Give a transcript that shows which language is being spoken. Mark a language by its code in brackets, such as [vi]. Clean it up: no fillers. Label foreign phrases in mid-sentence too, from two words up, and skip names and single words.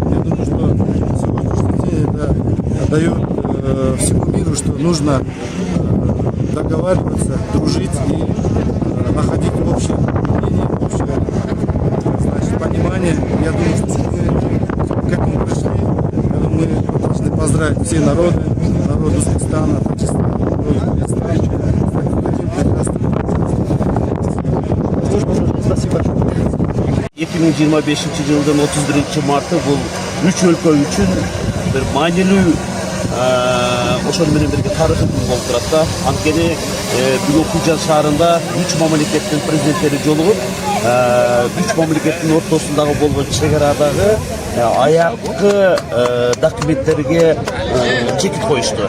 [ru] Я думаю, что сегодняшний день это дает всему миру, что нужно договариваться, дружить и находить общее мнение, общее, значит, понимание. Я думаю, что мы к этому пришли. Мы должны поздравить все народы, народ Узбекистана, Таджикистана, народ Кыргызстана. Спасибо. [ky] 2025 жылдын 31 марты бул үч өлкө үчүн бир маанилүү ошол менен бирге тарыхый күн болуп турат да. Анткени бүгүн Кужан шаарында 3 мамлекеттин президенттери жолугуп, 3 мамлекеттин ортосундагы болгон чек арадагы аяккы документтерге чекит коюшту.